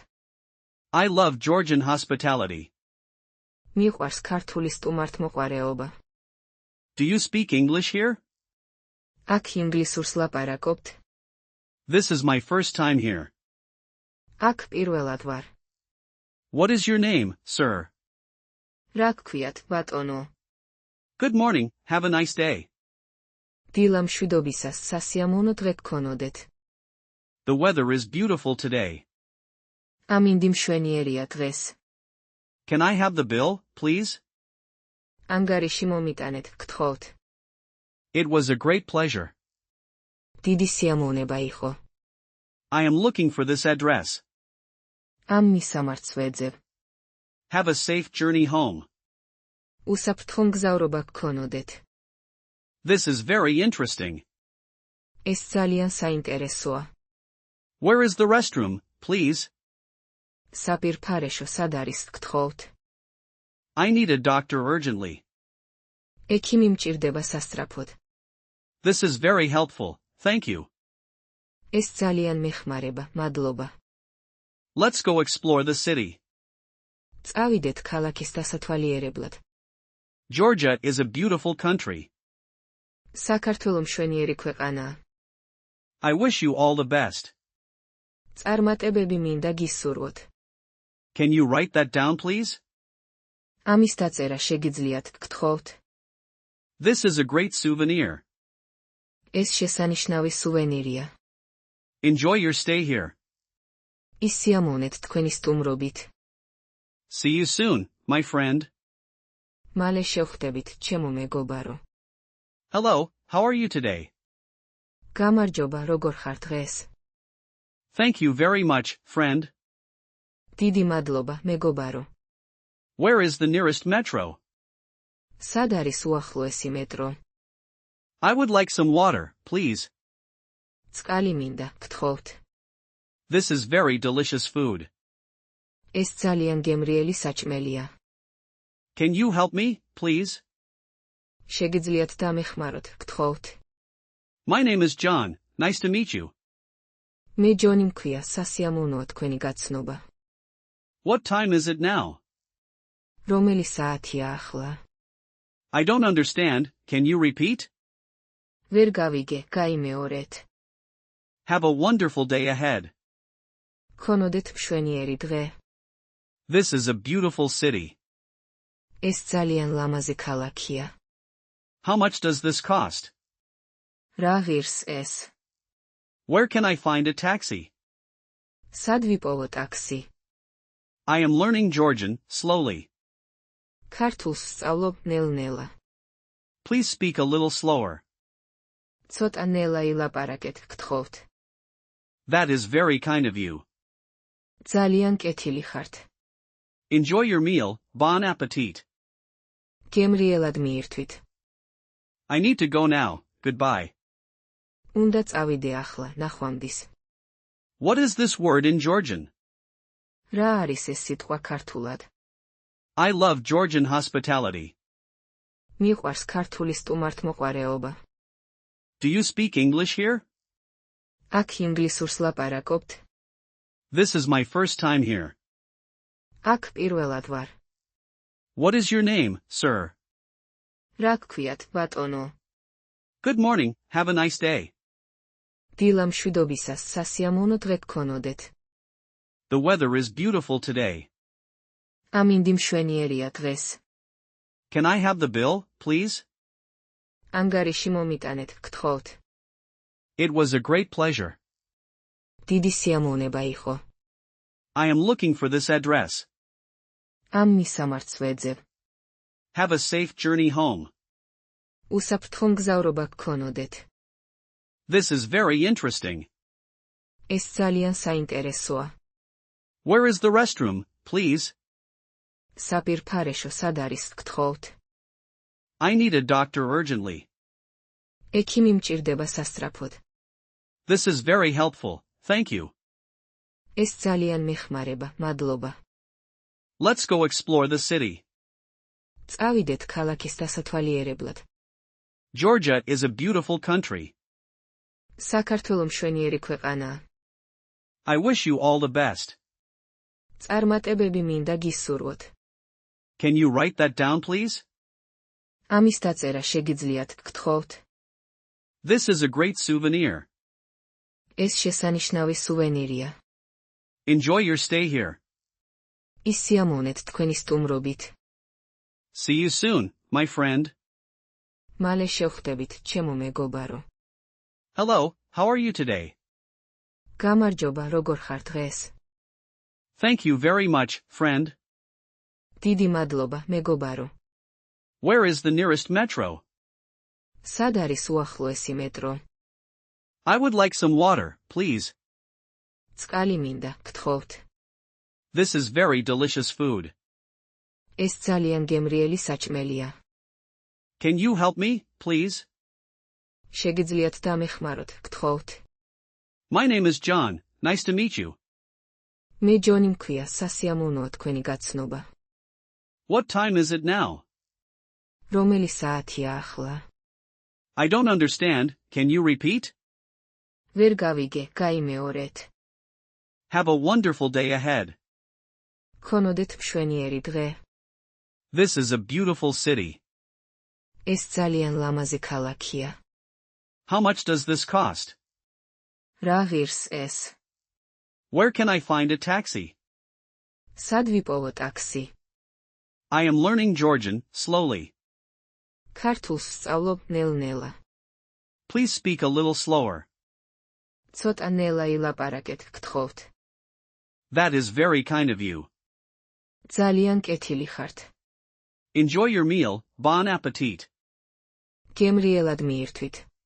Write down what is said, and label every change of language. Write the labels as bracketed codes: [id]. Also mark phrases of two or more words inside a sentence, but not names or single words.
[en] I love Georgian hospitality. [ka] მიყვარს ქართული სტუმართმოყვარეობა. [en] Do you speak English here? [ka] აქ ინგლისურს ლაპარაკობთ? [en] This is my first time here. [ka] აქ პირველად ვარ. [en] What is your name, sir? [ka] რა გქვიათ, ბატონო? [en] Good morning, have a nice day. [ka] დილა მშვიდობისას, სასიამოვნო დღე გქონოდეთ. [en] The weather is beautiful today. [ka] ამინდი მშვენიერია დღეს. [en] Can I have the bill, please? [ka] ანგარიში მომიტანეთ, გთხოვთ. [en] It was a great pleasure. [ka] დიდი სიამოვნება იყო. [en] I am looking for this address. [ka] ამ მისამართს ვეძებ. [en] Have a safe journey home. [ka] უსაფრთხო მგზავრობა გქონოდეთ. [en] This is very interesting. [ka] ეს ძალიან საინტერესოა. [en] Where is the restroom, please? [ka] საპირფარეშო სად არის, გთხოვთ? [en] I need a doctor urgently. [ka] ექიმი მჭირდება სასწრაფოდ. [en] This is very helpful, thank you. [ka] ეს ძალიან მეხმარება, მადლობა. [en] Let's go explore the city. [ka] წავიდეთ ქალაქის დასათვალიერებლად. [en] Georgia is a beautiful country. [ka] საქართველო მშვენიერი ქვეყანაა. [en] I wish you all the best. [ka] წარმატებები მინდა გისურვოთ. [en] Can you write that down, please? [ka] ამის დაწერა შეგიძლიათ, გთხოვთ. [en] This is a great souvenir. [ka] ეს შესანიშნავი სუვენირია. [en] Enjoy your stay here. [ka] ისიამოვნეთ თქვენი სტუმრობით. [en] See you soon, my friend. [ka] მალე შევხვდებით, ჩემო მეგობარო. [en] Hello, how are you today? [ka] გამარჯობა, როგორ ხარ დღეს? [en] Thank you very much, friend. [ka] დიდი მადლობა, მეგობარო. [en] Where is the nearest metro? [ka] სად არის უახლოესი მეტრო? [en] I would like some water, please. [ka] წყალი მინდა, გთხოვთ. [en] This is very delicious food. [ka] ეს ძალიან გემრიელი საჭმელია. [en] Can you help me, please? [ka] შეგიძლიათ დამეხმაროთ, გთხოვთ. [en] My name is John, nice to meet you. [ka] მე ჯონი მქვია, სასიამოვნოა თქვენი გაცნობა. [en] What time is it now? [ka] რომელი საათია ახლა? [en] I don't understand, can you repeat? [ka] ვერ გავიგე, გაიმეორეთ. [en] Have a wonderful day ahead. [ka] ქონოდეთ მშვენიერი დღე. [en] This is a beautiful city. [ka] ეს ძალიან ლამაზი ქალაქია. [en] How much does this cost? [ka] რა ღირს ეს? [en] Where can I find a taxi? [ka] სად ვიპოვო ტაქსი? [en] I am learning Georgian, slowly. [ka] ქართულს სწავლობ ნელ-ნელა. [en] Please speak a little slower. [ka] ცოტა ნელა ილაპარაკეთ, გთხოვთ. [en] That is very kind of you. [ka] ძალიან კეთილი ხართ. [en] Enjoy your meal, [fr] bon appetit. [ka] გემრიელად მიირთვით. [en] I need to go now, goodbye. [ka] უნდა წავიდე ახლა, ნახვამდის. [en] What is this word in Georgian? [ka] რა არის ეს სიტყვა ქართულად? [en] I love Georgian hospitality. [ka] მიყვარს ქართული სტუმართმოყვარეობა. [en] Do you speak English here? [ka] აქ ინგლისურს ლაპარაკობთ? [en] This is my first time here. [ka] აქ პირველად ვარ. [en] What is your name, sir? [ka] რა გქვიათ, ბატონო? [en] Good morning, have a nice day. [ka] დილა მშვიდობისას, სასიამოვნო დღე გქონოდეთ. [en] The weather is beautiful today. [ka] ამინდი მშვენიერია დღეს. [en] Can I have the bill, please? [ka] ანგარიში მომიტანეთ, გთხოვთ. [en] It was a great pleasure. [ka] დიდი სიამოვნება იყო. [en] I am looking for this address. [ka] ამ მისამართს ვეძებ. [en] Have a safe journey home. [ka] უსაფრთხო მგზავრობა გქონოდეთ. [en] This is very interesting. [ka] ეს ძალიან საინტერესოა. [en] Where is the restroom, please? [ka] საპირფარეშო სად არის, გთხოვთ? [en] I need a doctor urgently. [ka] ექიმი მჭირდება სასწრაფოდ. [en] This is very helpful, thank you. [ka] ეს ძალიან მეხმარება, მადლობა. [en] Let's go explore the city. [ka] წავიდეთ ქალაქის დასათვალიერებლად. [en] Georgia is a beautiful country. [ka] საქართველო მშვენიერი ქვეყანაა. [en] I wish you all the best. [ka] წარმატებები მინდა გისურვოთ. [en] Can you write that down, please? [ka] ამის დაწერა შეგიძლიათ, გთხოვთ. [en] This is a great souvenir. [ka] ეს შესანიშნავი სუვენირია. [en] Enjoy your stay here. [ka] ის სიამოვნეთ თქვენი სტუმრობით. [en] See you soon, my friend. [ka] მალე შევხვდებით, ჩემო მეგობარო. [en] Hello, how are you today? [ka] გამარჯობა, როგორ ხარ დღეს? [en] Thank you very much, friend. [ka] დიდი მადლობა, მეგობარო. [en] Where is the nearest metro? [ka] სად არის უახლოესი მეტრო? [en] I would like some water, please. [ka] წყალი მინდა, გთხოვთ. [en] This is very delicious food. [ka] ეს ძალიან გემრიელი საჭმელია. [en] Can you help me, please? [ka] შეგიძლიათ დამეხმაროთ, გთხოვთ. [en] My name is John, nice to meet you. [ka] მე ჯონი მქვია, სასიამოვნოა თქვენი გაცნობა. [en] What time is it now? [ka] რომელი საათია ახლა? [en] I don't understand, can you repeat? [ka] ვერ გავიგე, გაიმეორეთ. [en] Have a wonderful day ahead. [ka] ქონოდეთ მშვენიერი დღე. [en] This is a beautiful city. [ka] ეს ძალიან ლამაზი ქალაქია. [en] How much does this cost? [ka] რა ღირს ეს? [en] Where can I find a taxi? [ka] სად ვიპოვო ტაქსი? [en] I am learning Georgian, slowly. [ka] ქართულს ვსწავლობ ნელ-ნელა. [en] Please speak a little slower. [ka] ცოტა ნელა ილაპარაკეთ, გთხოვთ. [en] That is very kind of you. [ka] ძალიან კეთილი ხართ. [en] Enjoy your meal, [fr] bon appetit. [ka] გემრიელად მიირთვით.